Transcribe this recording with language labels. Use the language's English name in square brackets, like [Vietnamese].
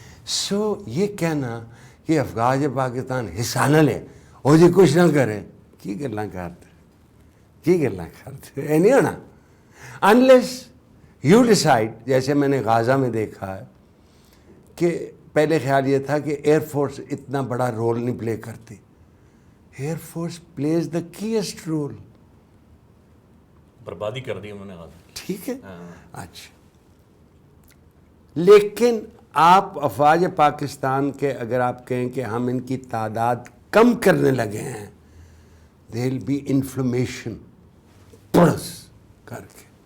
[Urdu] سو یہ کہنا کہ افواج پاکستان حصہ نہ لے وہ جی کچھ نہ کرے, [Punjabi] کی گلاں کرتے [Urdu] یہ نہیں ہونا. [English] unless you decide, [Urdu] جیسے میں نے غازہ میں دیکھا ہے کہ پہلے خیال یہ تھا کہ ایئر فورس اتنا بڑا رول نہیں پلے کرتی. [English] Air force plays the cast role. [Urdu] بربادی کر دی انہوں نے غازہ. ٹھیک ہے. اچھا, لیکن آپ افواج پاکستان کے اگر آپ کہیں کہ ہم ان کی تعداد کم کرنے لگے ہیں, [English] there will be inflation [Urdu] پڑس کر کے.